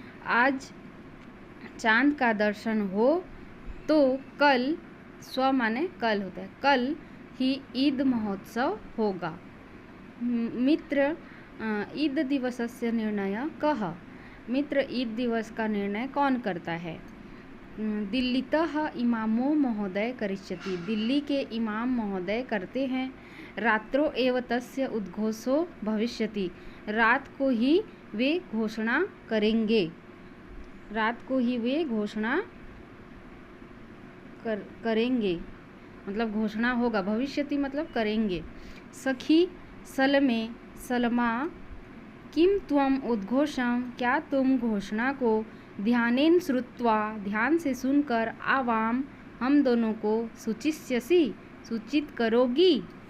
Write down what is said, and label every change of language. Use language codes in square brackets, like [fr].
[hi] आज चांद का दर्शन हो तो कल, स्व माने कल होता है, कल ही ईद महोत्सव होगा। [sa] मित्र ईद दिवसस्य निर्णय कः। [hi] मित्र ईद दिवस का निर्णय कौन करता है? [sa] दिल्लीतः इमामो महोदय करिष्यति। [hi] दिल्ली के इमाम महोदय करते हैं। [sa] रात्रो एव तस्य उद्घोषो भविष्यति। [hi] रात को ही वे घोषणा करेंगे। रात को ही वे घोषणा करेंगे, मतलब घोषणा होगा। भविष्यति मतलब करेंगे। [sa] सखी सलमे सलमा किम त्वम उद्घोषम, [hi] क्या तुम घोषणा को [sa] ध्यानेन श्रुत्वा, [hi] ध्यान से सुनकर, आवाम हम दोनों को [sa] सूचिष्यसि, [hi] सूचित करोगी।